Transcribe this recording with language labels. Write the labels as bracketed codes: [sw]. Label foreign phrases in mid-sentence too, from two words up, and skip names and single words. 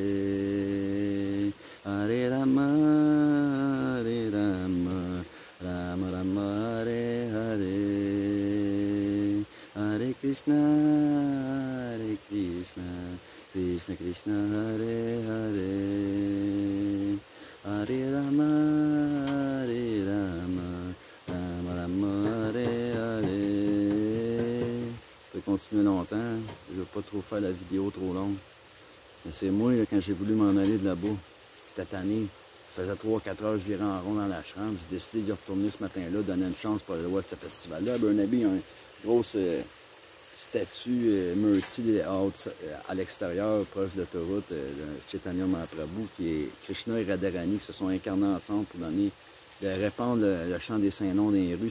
[sa] Hare Rama, Rama Rama, Hare Hare, Hare Krishna, Krishna Krishna, Hare Hare, Hare Rama, Rama Rama, Hare Hare. [fr] Je peux continuer longtemps, je ne vais pas trop faire la vidéo trop longue. Mais c'est moi, là, quand j'ai voulu m'en aller de là-bas, j'étais tanné. Ça faisait 3-4 heures, je virais en rond dans la chambre. J'ai décidé d'y retourner ce matin-là, donner une chance pour aller voir ce festival-là. À Burnaby, il y a une grosse statue Murti à l'extérieur, proche de l'autoroute, de Chaitanya Mahaprabhu, qui est Krishna et Radharani, qui se sont incarnés ensemble pour répandre le chant des saints noms dans les rues.